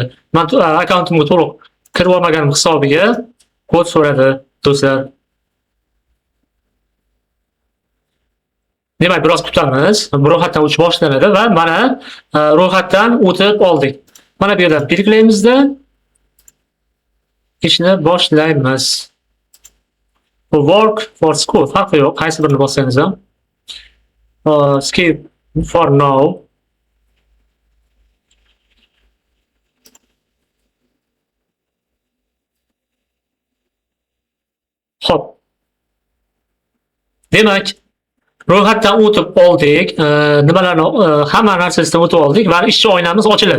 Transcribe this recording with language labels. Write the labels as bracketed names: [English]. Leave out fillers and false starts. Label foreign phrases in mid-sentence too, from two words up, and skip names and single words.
[Uzbek] Men akkauntimga to'liq kirib olmaganim hisobiga kod so'radi do'stlar. Demak, biroz kutamiz. Ro'yxatdan o'tish boshlanadi va mana ro'yxatdan o'tib oldik. Mana bu yerdan belgilaymizda ishni boshlaymiz. [English] Work for school [Uzbek] farqi yo'q, qaysi birini bossangiz ham. [English] Skip for now. [Uzbek] Hop. Demak, ro'yxatdan o'tib oldik. Nimalarni hamma narsasidan o'tib oldik va ishchi oynamiz ochiladi.